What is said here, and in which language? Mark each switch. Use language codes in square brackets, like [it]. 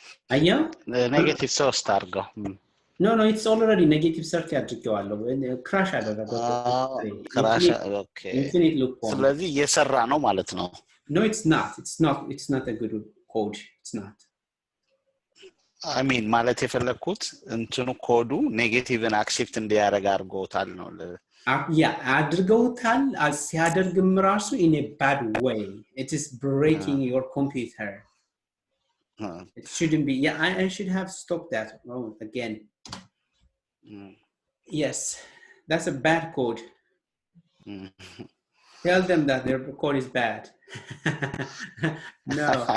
[am] -3 አድርገው [en] no it's already -30 [am] አድርጌዋለሁ [en] crash [am] አደረገው [en] crash okay infinite loop [am] ስለዚህ እየሰራ ነው ማለት ነው [en] no it's not a good code it's not I mean [am] ማለት የፈለኩት እንትኑ ኮዱ ኔጌቲቭን አክሴፕት እንዲያደርግ አድርጎታል ነው [en] yeah [am] አድርገውታል ሲያደርግም ራሱ [en] in a bad way it is breaking your computer it shouldn't be yeah I should have stopped that again yes that's a bad code tell them that their code is bad no